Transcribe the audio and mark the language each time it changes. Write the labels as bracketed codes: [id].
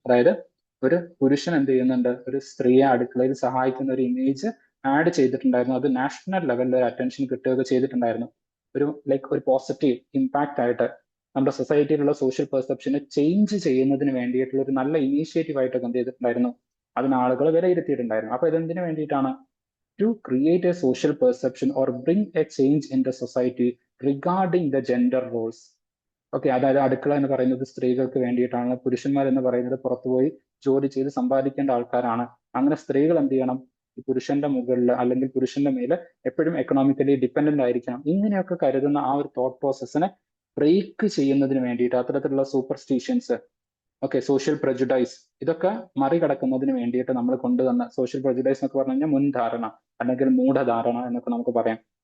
[ml] അതായത് ഒരു പുരുഷൻ എന്ത് ചെയ്യുന്നുണ്ട്, ഒരു സ്ത്രീയെ അടുക്കളയിൽ സഹായിക്കുന്ന ഒരു ഇമേജ് ആഡ് ചെയ്തിട്ടുണ്ടായിരുന്നു. അത് നാഷണൽ ലെവലിൽ ഒരു അറ്റൻഷൻ കിട്ടുകയൊക്കെ ചെയ്തിട്ടുണ്ടായിരുന്നു. ഒരു പോസിറ്റീവ് ഇമ്പാക്റ്റ് ആയിട്ട് നമ്മുടെ സൊസൈറ്റിയിലുള്ള സോഷ്യൽ പെർസെപ്ഷനെ ചേഞ്ച് ചെയ്യുന്നതിന് വേണ്ടിയിട്ടുള്ള ഒരു നല്ല ഇനീഷ്യേറ്റീവ് ആയിട്ടൊക്കെ എന്ത് ചെയ്തിട്ടുണ്ടായിരുന്നു, അതിന് ആളുകൾ വിലയിരുത്തിയിട്ടുണ്ടായിരുന്നു. അപ്പൊ ഇതെന്തിനു വേണ്ടിയിട്ടാണ്, [en] to create a social perception or bring a change in the society regarding the gender roles. [ml] Okay, അതായത് അടുക്കള എന്ന് പറയുന്നത് സ്ത്രീകൾക്ക് വേണ്ടിയിട്ടാണ്, പുരുഷന്മാർ എന്ന് പറയുന്നത് പുറത്തുപോയി ജോലി ചെയ്ത് സമ്പാദിക്കേണ്ട ആൾക്കാരാണ്. അങ്ങനെ സ്ത്രീകൾ എന്ത് ചെയ്യണം, ഈ പുരുഷന്റെ മുകളിൽ അല്ലെങ്കിൽ പുരുഷന്റെ മേലെ എപ്പോഴും എക്കണോമിക്കലി ഡിപ്പെൻഡന്റ് ആയിരിക്കണം, ഇങ്ങനെയൊക്കെ കരുതുന്ന ആ ഒരു തോട്ട് പ്രോസസ്സിനെ ബ്രേക്ക് ചെയ്യുന്നതിന് വേണ്ടിയിട്ട് അത്തരത്തിലുള്ള സൂപ്പർസ്റ്റിഷ്യൻസ്, ഓക്കെ, സോഷ്യൽ പ്രജുഡൈസ്, ഇതൊക്കെ മറികടക്കുന്നതിന് വേണ്ടിയിട്ട് നമ്മൾ കൊണ്ടുവന്ന സോഷ്യൽ പ്രജുഡൈസ് എന്നൊക്കെ പറഞ്ഞു കഴിഞ്ഞാൽ മുൻധാരണ അല്ലെങ്കിൽ മൂഢധാരണ എന്നൊക്കെ നമുക്ക് പറയാം.